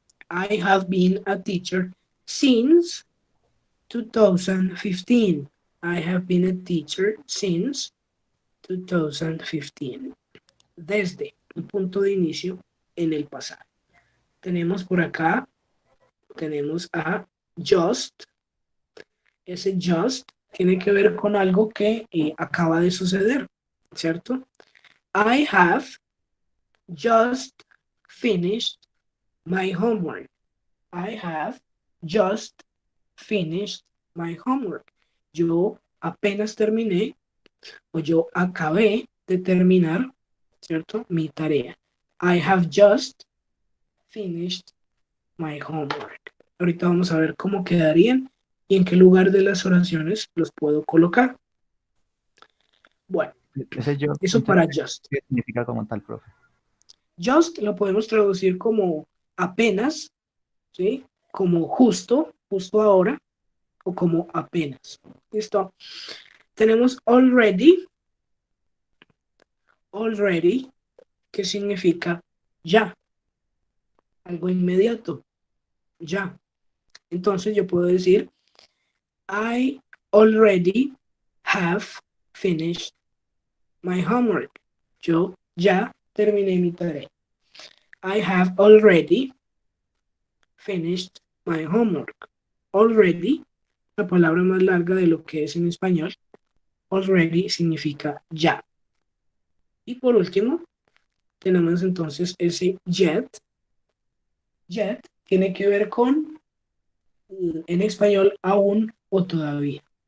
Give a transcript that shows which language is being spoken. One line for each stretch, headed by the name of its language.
English: I have been a teacher since 2015. I have been a teacher since 2015.
Spanish: Desde un punto de inicio en el pasado. Tenemos por acá, tenemos a just. Ese just tiene que ver con algo que acaba de suceder, ¿cierto?
English: I have just finished my homework. I have just finished my homework.
Spanish: Yo apenas terminé o yo acabé de terminar, ¿cierto? Mi tarea.
English: I have just finished my homework.
Spanish: Ahorita vamos a ver cómo quedarían y en qué lugar de las oraciones los puedo colocar. Bueno, Ese yo, eso para just. ¿qué significa como tal, profe? Just lo podemos traducir como apenas, ¿sí? Como justo, justo ahora, o como apenas. ¿Listo? Tenemos already, que significa ya, algo inmediato, ya. Entonces yo puedo decir,
English: I already have finished my homework.
Spanish: Yo ya terminé mi tarea.
English: I have already finished my homework.
Spanish: Already, la palabra más larga de lo que es en español. Already significa ya. Y por último, tenemos entonces ese yet. Yet tiene que ver con, en español, aún o todavía.